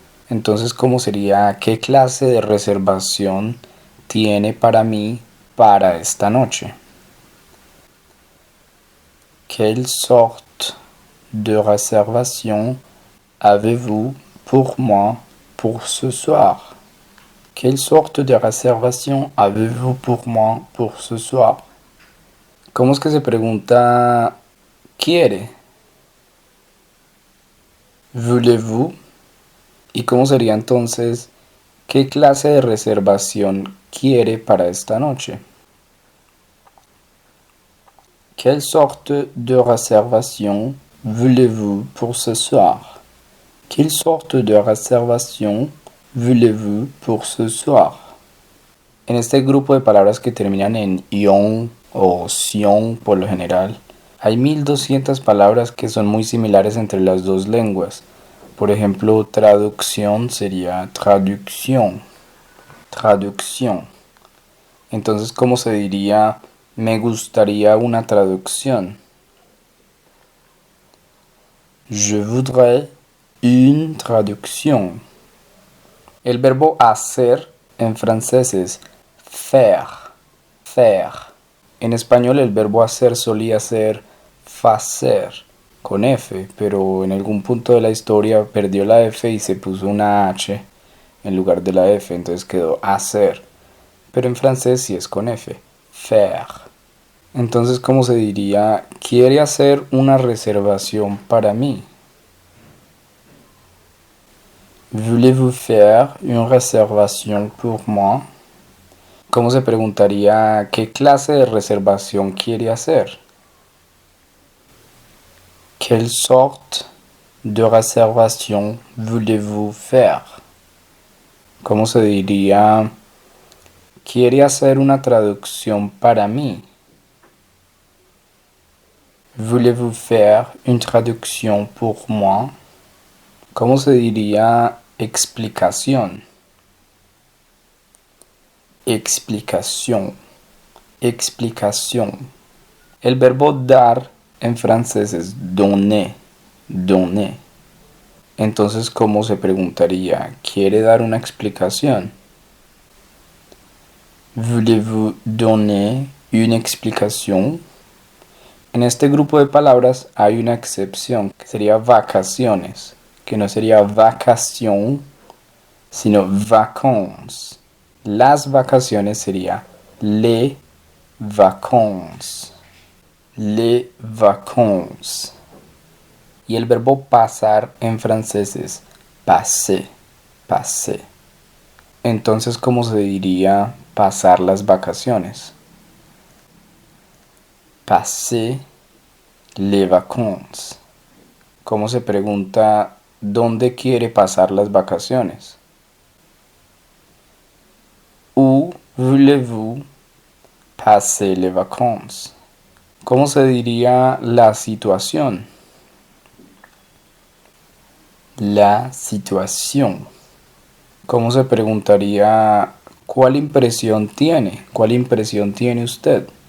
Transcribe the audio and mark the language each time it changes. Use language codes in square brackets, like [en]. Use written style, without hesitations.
[es] Entonces, ¿cómo sería? ¿Qué clase de reservación tiene para mí para esta noche? [fr] Quelle sorte de réservation avez-vous pour moi pour ce soir? Quelle sorte de réservation avez-vous pour moi pour ce soir? [es] ¿Cómo es que se pregunta quiere? [fr] Voulez-vous? [es] ¿Y cómo sería entonces qué clase de reservación quiere para esta noche? [fr] Quelle sorte de réservation voulez-vous pour ce soir? Quelle sorte de réservation voulez-vous pour ce soir? [es] En este grupo de palabras que terminan en ion o sion por lo general, hay 1200 palabras que son muy similares entre las dos lenguas. Por ejemplo, traducción sería traducción, traducción. Entonces, ¿cómo se diría? Me gustaría una traducción. [fr] Je voudrais une traduction. [es] El verbo hacer en francés es faire, faire. En español el verbo hacer solía ser facer, con F, pero en algún punto de la historia perdió la F y se puso una H en lugar de la F, entonces quedó hacer. Pero en francés sí es con F, faire. Entonces, ¿cómo se diría? ¿Quiere hacer una reservación para mí? [fr] Voulez-vous faire une réservation pour moi? [es] ¿Cómo se preguntaría qué clase de reservación quiere hacer? [fr] Quelle sorte de réservation voulez-vous faire? [es] ¿Cómo se diría? ¿Quiere hacer una traducción para mí? [fr] Voulez-vous faire une traduction pour moi? [es] ¿Cómo se diría explicación? Explicación, explicación. El verbo dar en francés es donner, donner. Entonces, ¿cómo se preguntaría? ¿Quiere dar una explicación? [fr] Voulez-vous donner une explication? [es] En este grupo de palabras hay una excepción, que sería vacaciones, que no sería vacation, sino vacances. Las vacaciones sería les vacances. [fr] Les vacances. [es] Y el verbo pasar en francés es passer, passer. Entonces, ¿cómo se diría pasar las vacaciones? [fr] Passer les vacances. [es] ¿Cómo se pregunta dónde quiere pasar las vacaciones? [fr] Où voulez-vous passer les vacances? [es] ¿Cómo se diría la situación? La situación. ¿Cómo se preguntaría cuál impresión tiene? ¿Cuál impresión tiene usted?